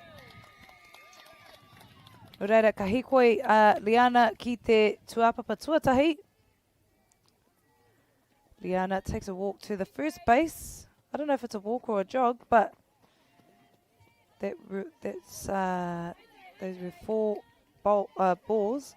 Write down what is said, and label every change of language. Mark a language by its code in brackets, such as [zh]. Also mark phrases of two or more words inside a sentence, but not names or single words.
[mi] No reira, ka hikoi Liana ki te tuapapa tuatahi. [en] Liana takes a walk to the first base. I don't know if it's a walk or a jog, but those were 4 balls.